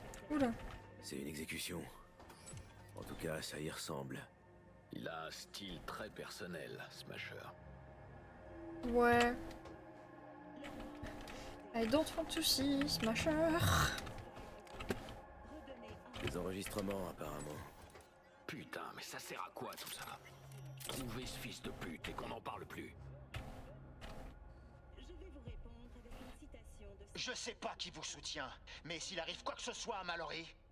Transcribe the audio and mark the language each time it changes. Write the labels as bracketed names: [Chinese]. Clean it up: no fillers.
[French] Oula. C'est une exécution. En tout cas, ça y ressemble. Il a un style très personnel, Smasher. Ouais. [English] I don't want to see Smasher. [French] Des enregistrements, apparemment. Putain, mais ça sert à quoi tout ça? Trouver ce fils de pute et qu'on n'en parle plus. Je sais pas qui vous soutient, mais s'il arrive quoi que ce soit à Mallory...